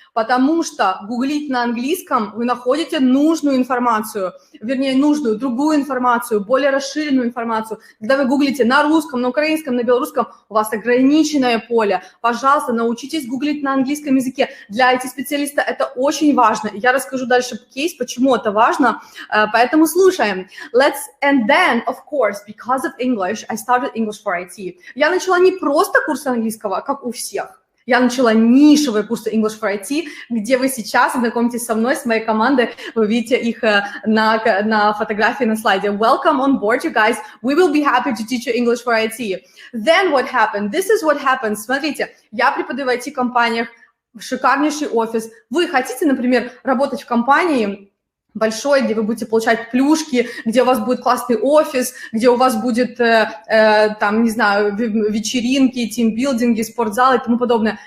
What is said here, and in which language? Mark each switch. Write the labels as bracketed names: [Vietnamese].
[Russian] Потому что гуглить на английском вы находите нужную информацию, вернее, нужную, другую информацию, более расширенную информацию. Когда вы гуглите на русском, на украинском, на белорусском, у вас ограниченное поле. Пожалуйста, научитесь гуглить на английском языке. Для IT-специалиста это очень важно. Я расскажу дальше кейс, почему это важно, поэтому слушаем. [English] And then, of course, because of English, I started English for IT. [Russian] Я начала не просто курс английского, как у всех. Я начала нишевые курсы English for IT, где вы сейчас знакомитесь со мной, с моей командой. Вы видите их на фотографии на слайде. [English] Welcome on board, you guys. We will be happy to teach you English for IT. Then what happened? This is what happened. [Russian] Смотрите, я преподаю в IT-компаниях, шикарнейший офис. Вы хотите, например, работать в компании большой, где вы будете получать плюшки, где у вас будет классный офис, где у вас будет, там, не знаю, вечеринки, тимбилдинги, спортзалы и тому подобное.